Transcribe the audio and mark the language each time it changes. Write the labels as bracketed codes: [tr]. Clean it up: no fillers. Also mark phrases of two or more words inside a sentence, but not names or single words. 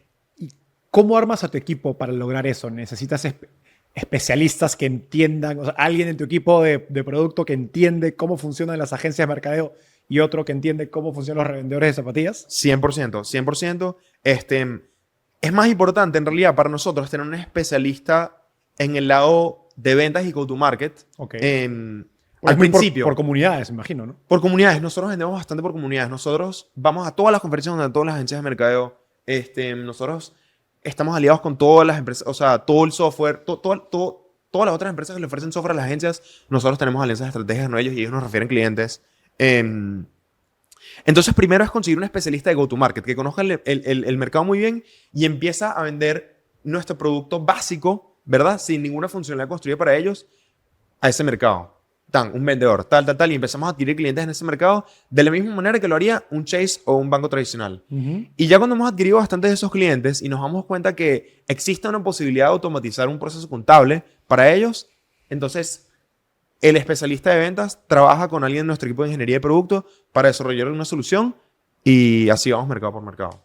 [es] ¿Y cómo armas a tu equipo para lograr eso? ¿Necesitas especialistas que entiendan, o sea, alguien en tu equipo de producto que entiende cómo funcionan las agencias de mercadeo y otro que entiende cómo funcionan los revendedores de zapatillas? 100%. Es más importante, en realidad, para nosotros tener un especialista en el lado de ventas y [en] go-to-market. [es] Al principio. Por comunidades, imagino, ¿no? Por comunidades. Nosotros vendemos bastante por comunidades. Nosotros vamos a todas las conferencias donde todas las agencias de mercadeo. Nosotros estamos aliados con todas las empresas, o sea, todo el software, todas las otras empresas que le ofrecen software a las agencias, nosotros tenemos alianzas estratégicas con ellos y ellos nos refieren clientes. Entonces, primero es conseguir un especialista de [en] go-to-market [es] que conozca el mercado muy bien y empieza a vender nuestro producto básico, ¿verdad? Sin ninguna funcionalidad construida para ellos, a ese mercado. un vendedor, tal, y empezamos a adquirir clientes en ese mercado de la misma manera que lo haría un Chase o un banco tradicional. Y ya cuando hemos adquirido bastantes de esos clientes y nos damos cuenta que existe una posibilidad de automatizar un proceso contable para ellos, entonces el especialista de ventas trabaja con alguien de nuestro equipo de ingeniería de producto para desarrollar una solución y así vamos mercado por mercado.